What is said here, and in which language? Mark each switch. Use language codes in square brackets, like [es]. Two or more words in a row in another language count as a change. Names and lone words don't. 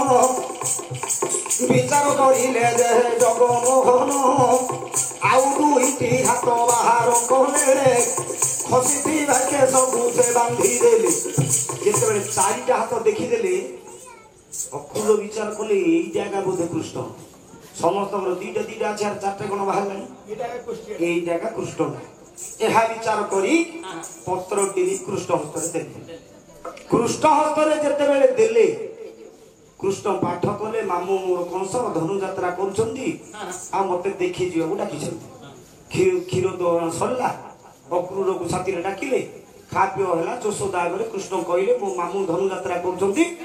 [or] ବିଚାର କରିଲେ ଯେ ଜଗମୋହନ ଆଉ ଦୁଇଟି ହାତ ବାହାର କଲେ ଖସିଥିବା ସବୁ ସେ ବାନ୍ଧିଦେଲେ ଯେତେବେଳେ ଚାରିଟା ହାତ ଦେଖିଦେଲେ ଅକ୍ରୁର ବିଚାର କଲେ ଏଇ ଜାଗା ବୋଧେ କୃଷ୍ଣ ସମସ୍ତଙ୍କର ଦିଟା ଦିଟା ଅଛି [bn] আর চারটা কোন [or] ବାହାରିଲାଣି এই ଜାଗା କୃଷ୍ଣ ଏହା ବିଚାର କରି ପତ୍ରଟି କୃଷ୍ଣ ହସ୍ତରେ ଦେଲେ କୃଷ୍ଣ ହସ୍ତରେ ଯେତେବେଳେ ଦେଲେ କୃଷ୍ଣ ପାଠ କଲେ ମାମୁ ମୋର କଂସ ଧନୁଯାତ୍ରା କରୁଛନ୍ତି ଆଉ ମତେ ଦେଖି ଯିବାକୁ ଡାକିଛନ୍ତି କ୍ଷୀର ଦୋହନ ସରିଲା ଅକ୍ରୁରକୁ ସାଥିରେ ଡାକିଲେ ଖାଦ୍ୟ ହେଲା ଯଶୋଦା ଆଗରେ କୃଷ୍ଣ କହିଲେ ମୋ ମାମୁ ଧନୁଯାତ୍ରା କରୁଛନ୍ତି